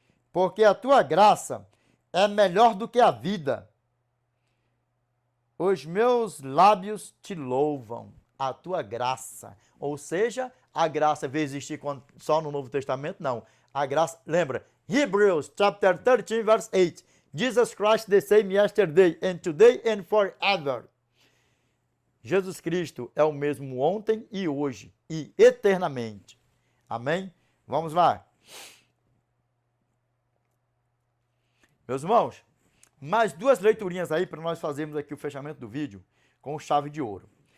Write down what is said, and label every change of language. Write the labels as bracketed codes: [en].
[pt] Porque a tua graça é melhor do que a vida. Os meus lábios te louvam. A tua graça. Ou seja, a graça veio existir só no Novo Testamento? Não. A graça, lembra? [en] Hebrews, chapter 13, verse 8. Jesus Christ the same yesterday and today and forever. [pt] Jesus Cristo é o mesmo ontem e hoje e eternamente. Amém? Vamos lá. Meus irmãos, mais duas leiturinhas aí para nós fazermos aqui o fechamento do vídeo com chave de ouro.